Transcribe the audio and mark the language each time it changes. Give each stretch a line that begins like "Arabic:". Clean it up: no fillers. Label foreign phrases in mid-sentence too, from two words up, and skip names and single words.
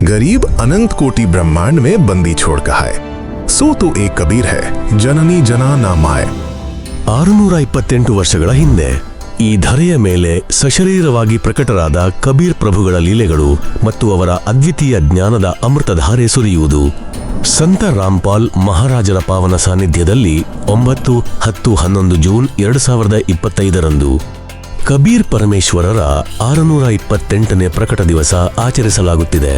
Hindi: गरीब अनंत कोटि ब्रह्मांड में बंदी छोड़ कहा है, सो तो एक कबीर है, जननी जना ना माय।
Kannada: 628 ವರ್ಷಗಳ ಹಿಂದೆ ಈ ಧರೆಯ ಮೇಲೆ ಸಶರೀರವಾಗಿ ಪ್ರಕಟರಾದ ಕಬೀರ್ ಪ್ರಭುಗಳ ಲೀಲೆಗಳು ಮತ್ತು ಅವರ ಅದ್ವಿತೀಯ ಜ್ಞಾನದ ಅಮೃತಧಾರೆ ಸುರಿಯುವುದು. ಸಂತ ರಾಮ್ಪಾಲ್ ಮಹಾರಾಜರ ಪಾವನ ಸಾನ್ನಿಧ್ಯದಲ್ಲಿ 9, 10, 11 ಜೂನ್ 2025 ಕಬೀರ್ ಪರಮೇಶ್ವರರ 628ನೇ ಪ್ರಕಟ ದಿವಸ ಆಚರಿಸಲಾಗುತ್ತಿದೆ.